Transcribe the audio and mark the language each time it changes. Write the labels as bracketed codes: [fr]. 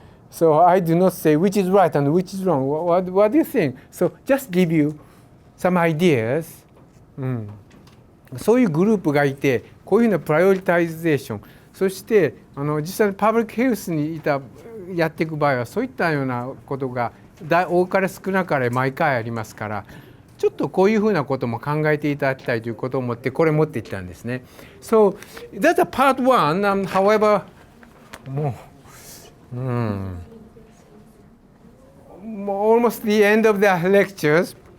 [en] So I do not say which is right and which is wrong. What do you think? So just give you some ideas. [ja] そういうグループがいて、こういうふうなプライオリタイゼーション、そして実際にパブリックヘルスにやっていく場合はそういったようなことが多かれ少なかれ毎回ありますから、ちょっとこういうふうなことも考えていただきたいということを思ってこれ持ってきたんですね。 [en] So that's a part one. However, もうalmost the end of the lectures.